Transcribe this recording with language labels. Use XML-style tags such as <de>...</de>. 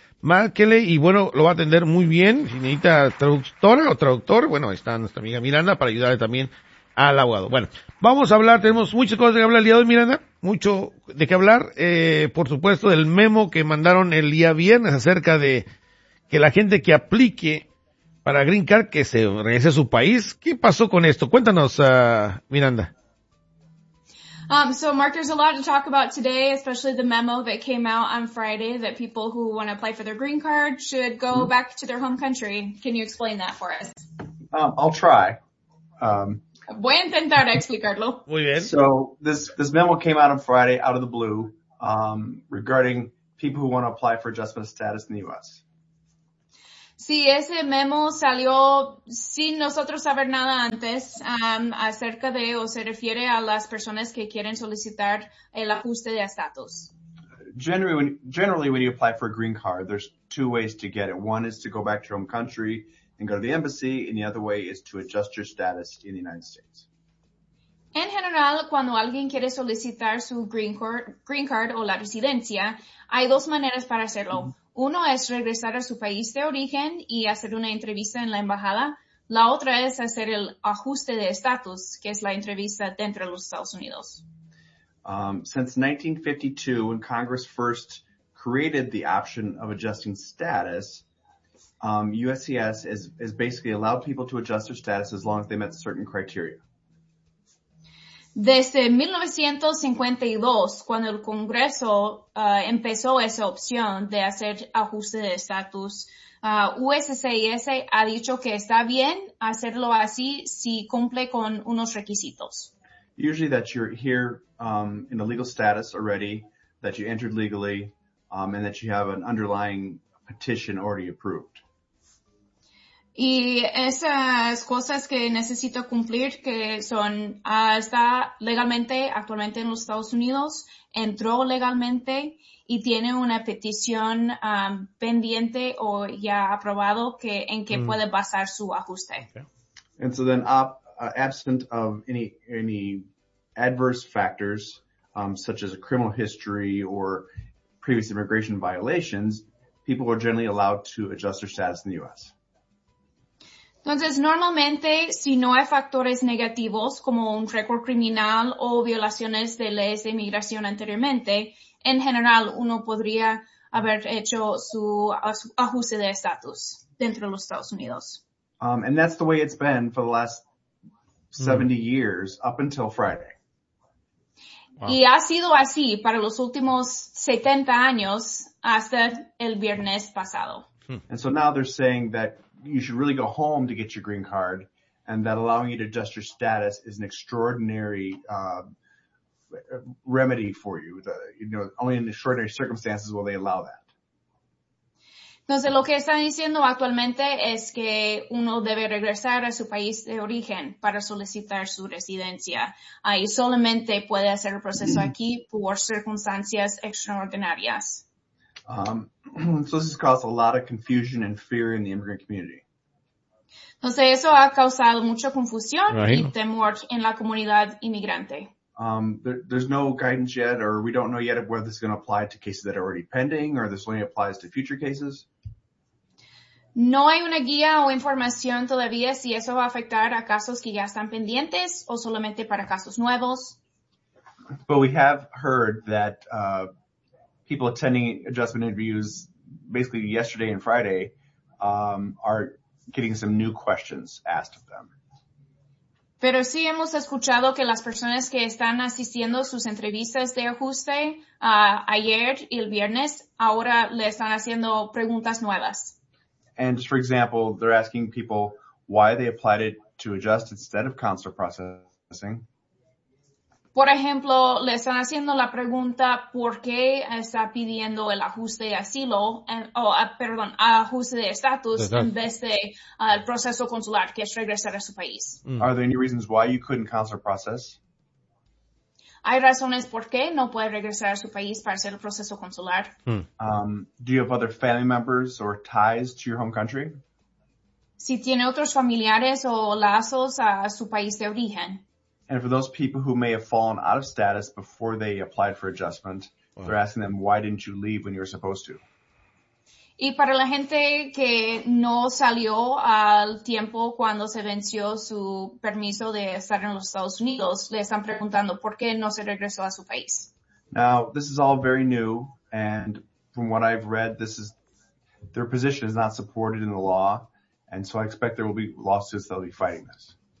<es>Márquele y, bueno, lo va a atender muy bien. Si necesita traductora o traductor, bueno, ahí está nuestra amiga Miranda para ayudarle también al abogado. Bueno, vamos a hablar. Tenemos muchas cosas de que hablar el día de hoy, Miranda. Mucho de qué hablar. Por supuesto, del memo que mandaron el día viernes acerca de que la gente que aplique para Green Card que se regrese a su país. ¿Qué pasó con esto? Cuéntanos, Miranda.</es> <en>So, Mark, there's a lot to talk about today, especially the memo that came out on Friday that people who want to apply for their green card should go back to their home country. Can you explain that for us? I'll try.</en> <es>Voy a intentar explicarlo. Muy bien.</es> <en>So, this memo came out on Friday out of the blue regarding people who want to apply for adjustment of status in the U.S.</en> <es>Sí, ese memo salió sin nosotros saber nada antes acerca de o se refiere a las personas que quieren solicitar el ajuste de estatus.</es> <en>Generally, when you apply for a green card, there's two ways to get it. One is to go back to your home country and go to the embassy, and the other way is to adjust your status in the United States.</en> <es>En general, cuando alguien quiere solicitar su green card o la residencia, hay dos maneras para hacerlo. Mm-hmm. Uno es regresar a su país de origen y hacer una entrevista en la embajada. La otra es hacer el ajuste de estatus, que es la entrevista dentro de los Estados Unidos.</es> <en>Since 1952, when Congress first created the option of adjusting status, USCIS has basically allowed people to adjust their status as long as they met certain criteria.</en> <es>Desde 1952, cuando el Congreso empezó esa opción de hacer ajuste de estatus, USCIS ha dicho que está bien hacerlo así si cumple con unos requisitos.</es> <en>Usually that you're here in a legal status already, that you entered legally, and that you have an underlying petition already approved.</en> <es>Y esas cosas que necesito cumplir, que son, está legalmente actualmente en los Estados Unidos, entró legalmente y tiene una petición pendiente o ya aprobado que en que puede basar su ajuste.</es> <en>Okay. And so then, absent of any adverse factors, such as a criminal history or previous immigration violations, people are generally allowed to adjust their status in the U.S.</en> <es>Entonces, normalmente, si no hay factores negativos como un récord criminal o violaciones de leyes de inmigración anteriormente, en general, uno podría haber hecho su ajuste de estatus dentro de los Estados Unidos.</es> <en>And that's the way it's been for the last 70 years up until Friday.</en> <es>Y ha sido así para los últimos 70 años hasta el viernes pasado.</es> <en>And so now they're saying that you should really go home to get your green card, and that allowing you to adjust your status is an extraordinary remedy for you. Only in extraordinary circumstances will they allow that.</en> <es>Entonces, lo que están diciendo actualmente es que uno debe regresar a su país de origen para solicitar su residencia. Y solamente puede hacer el proceso aquí por circunstancias extraordinarias.</es> <en>So this has caused a lot of confusion and fear in the immigrant community.</en> <es>Entonces, eso ha causado mucha confusión y temor en la comunidad inmigrante.</es> <en>There's no guidance yet, or we don't know yet whether this is going to apply to cases that are already pending, or this only applies to future cases.</en> <es>No hay una guía o información todavía si eso va a afectar a casos que ya están pendientes o solamente para casos nuevos.</es> <en>But we have heard that people attending adjustment interviews basically yesterday and Friday are getting some new questions asked of them.</en> <es>Pero sí hemos escuchado que las personas que están asistiendo a sus entrevistas de ajuste ayer y el viernes ahora le están haciendo preguntas nuevas.</es> <en>And just for example, they're asking people why they applied it to adjust instead of consular processing.</en> <es>Por ejemplo, le están haciendo la pregunta por qué está pidiendo el ajuste de asilo, ajuste de estatus en vez de el proceso consular, que es regresar a su país. Mm.</es> <en>Are there any reasons why you couldn't consular process?</en> <es>Hay razones por qué no puede regresar a su país para hacer el proceso consular. Mm.</es> <en>Do you have other family members or ties to your home country?</en> <es>Si tiene otros familiares o lazos a su país de origen.</es> <en>And for those people who may have fallen out of status before they applied for adjustment, they're asking them, why didn't you leave when you were supposed to?</en> <es>Y para la gente que no salió al tiempo cuando se venció su permiso de estar en los Estados Unidos, le están preguntando por qué no se regresó a su país.</es> <en>Now, this is all very new, and from what I've read, their position is not supported in the law, and so I expect there will be lawsuits that will be fighting this.</en>